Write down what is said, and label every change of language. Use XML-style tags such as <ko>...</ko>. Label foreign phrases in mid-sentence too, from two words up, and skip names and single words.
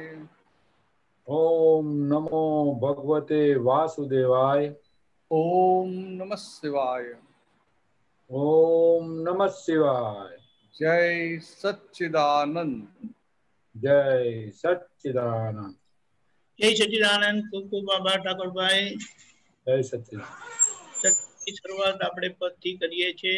<sa>ओम नमो भगवते वासुदेवाय ओम नमः शिवाय ओम नमः शिवाय।</sa> <hi>जय सच्चिदानंद जय सच्चिदानंद। जय सच्चिदानंद।</hi> <gu>ખૂબ ખૂબ આભાર ઠાકોર ભાઈ।</gu> <hi>जय सच्चिदानंद।</hi> <gu>સત્સંગની શરૂઆત આપણે પદથી કરીએ છીએ।</gu>